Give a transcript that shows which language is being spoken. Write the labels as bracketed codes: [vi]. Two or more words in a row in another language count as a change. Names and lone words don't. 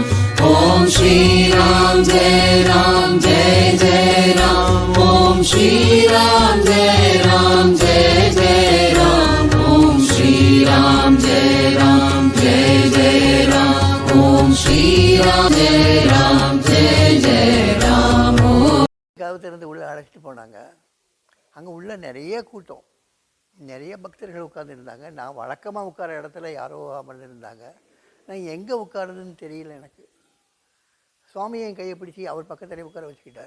[sa] ॐ श्री राम जय राम जय जय राम. ॐ श्री राम जय राम जय जय राम. ॐ श्री राम जय राम जय जय राम. ॐ श्री राम जय राम जय जय राम. [ta] திறந்து உள்ளே அழைச்சிட்டு போனாங்க. அங்கே உள்ள நிறைய கூட்டம், நிறைய பக்தர்கள் உட்காந்துருந்தாங்க. நான் வழக்கமாக உட்கார இடத்துல யாரோ அமர்ந்திருந்தாங்க. நான் எங்கே உட்காருதுன்னு தெரியல எனக்கு. சுவாமி என் கையை பிடிச்சி அவர் பக்கத்திலே உட்கார வச்சுக்கிட்டார்.